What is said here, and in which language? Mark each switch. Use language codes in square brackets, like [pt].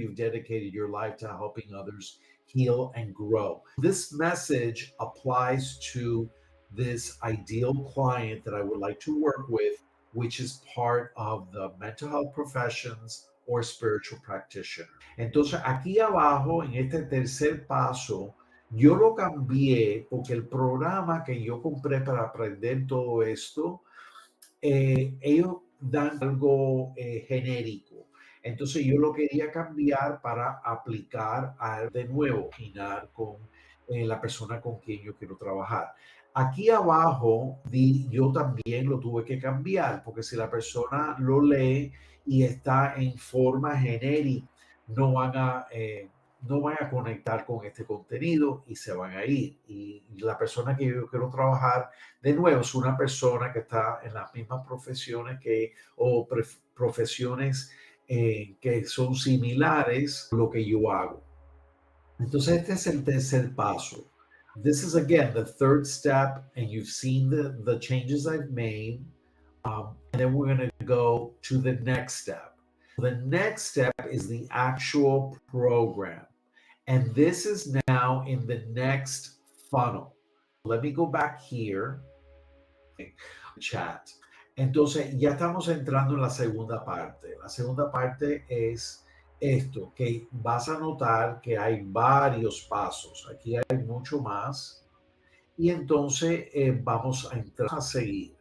[en] You've dedicated your life to helping others heal and grow. This message applies to this ideal client that I would like to work with, which is part of the mental health professions or spiritual practitioner. [es] Entonces, aquí abajo, en este tercer paso, yo lo cambié porque el programa que yo compré para aprender todo esto, ellos dan algo genérico. Entonces yo lo quería cambiar para aplicar de nuevo, imaginar con la persona con quien yo quiero trabajar. Aquí abajo yo también lo tuve que cambiar, porque si la persona lo lee y está en forma genérica, no van a conectar con este contenido y se van a ir. Y la persona que yo quiero trabajar, de nuevo, es una persona que está en las mismas profesiones o profesiones que son similares a lo que yo hago. Entonces, este es el tercer paso. [en] This is, again, the third step, and you've seen the changes I've made. And then we're going to go to the next step. The next step is the actual program. And this is now in the next funnel. Let me go back here. Chat. [es] Entonces, ya estamos entrando en la segunda parte. La segunda parte es esto, que vas a notar que hay varios pasos. Aquí hay mucho más. Y entonces vamos a entrar a seguir.